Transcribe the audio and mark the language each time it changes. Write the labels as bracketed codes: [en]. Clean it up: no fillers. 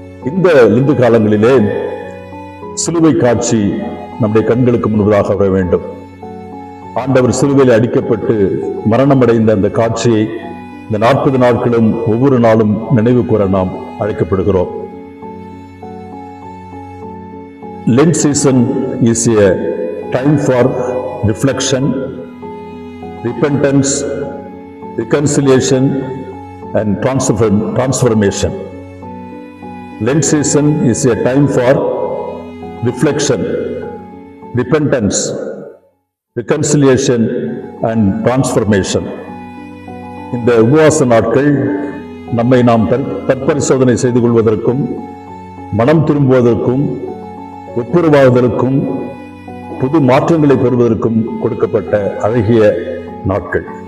[ta] இந்த லெந்து காலங்களிலே சிலுவை காட்சி நம்முடைய கண்களுக்கு முன்பதாக வர வேண்டும். ஆண்டவர் சிலுவையில் அடிக்கப்பட்டு மரணமடைந்த அந்த காட்சியை இந்த 40 நாட்களும் ஒவ்வொரு நாளும் நினைவு கூற நாம் அழைக்கப்படுகிறோம். [en] Lent season is a time for reflection, repentance, reconciliation and transformation. Lent season is a time for reflection, repentance, reconciliation and transformation. [ta] இந்த உபவாச நாட்கள் நம்மை நாம் தற்பரிசோதனை செய்து கொள்வதற்கும், மனம் திரும்புவதற்கும், ஒப்புரவாகுதலுக்கும், புது மாற்றங்களை பெறுவதற்கும் கொடுக்கப்பட்ட அழகிய நாட்கள்.